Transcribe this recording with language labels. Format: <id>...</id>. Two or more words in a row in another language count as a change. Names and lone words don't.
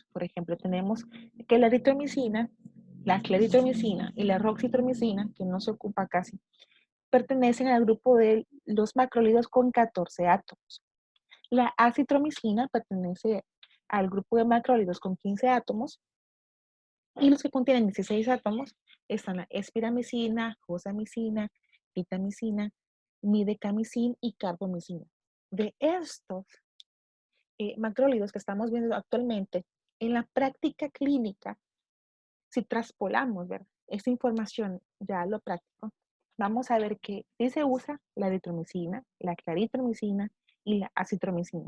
<es>Por ejemplo, tenemos que la eritromicina, la claritromicina y la roxitromicina, que no se ocupa casi, pertenecen al grupo de los macrólidos con 14 átomos. La acitromicina pertenece al grupo de macrólidos con 15 átomos. Y los que contienen 16 átomos están la espiramicina, josamicina, vitamicina, midecamicin y carbomicina. De estos macrólidos que estamos viendo actualmente, en la práctica clínica, si traspolamos, ¿verdad?, esta información ya a lo práctico, vamos a ver que sí se usa la eritromicina, la claritromicina y la acitromicina.</es>